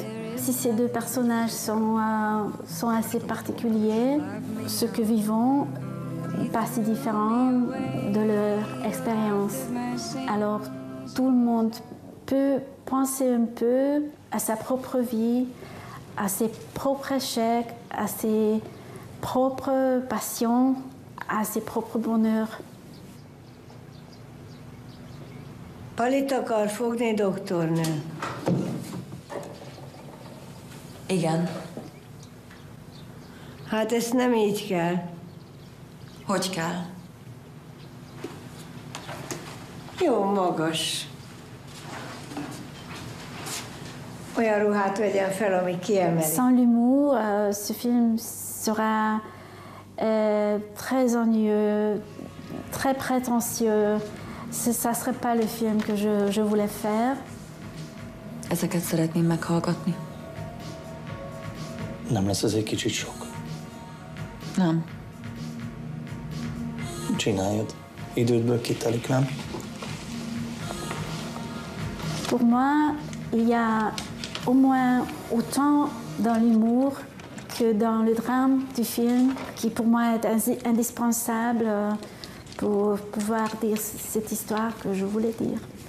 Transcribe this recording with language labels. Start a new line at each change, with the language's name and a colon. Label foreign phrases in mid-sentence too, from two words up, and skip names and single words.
French: Si ces deux personnages sont assez particuliers, ce que vivons n'est pas si différent de leur expérience. Alors, tout le monde peut penser un peu à sa propre vie, à ses propres échecs, à ses propres passions, à ses propres bonheurs.
Hungarian: Palit akar fogni, doktornő? Igen. Hát ezt nem így kell. Hogy kell? Jó magas. Olyan ruhát vegyen fel, ami kiemeli.
French: Sans l'humour, ce film sera très ennuyeux, très prétentieux. Ça ne serait pas le film que je voulais faire.
Hungarian: Ezeket szeretném meghallgatni. Nem lesz ez egy kicsit sok? Nem. Csináljad. Idődből kitelik, nem?
French: Pour moi, il y a au moins autant dans l'humour que dans le drame du film, qui pour moi est indispensable pour pouvoir dire cette histoire que je voulais dire.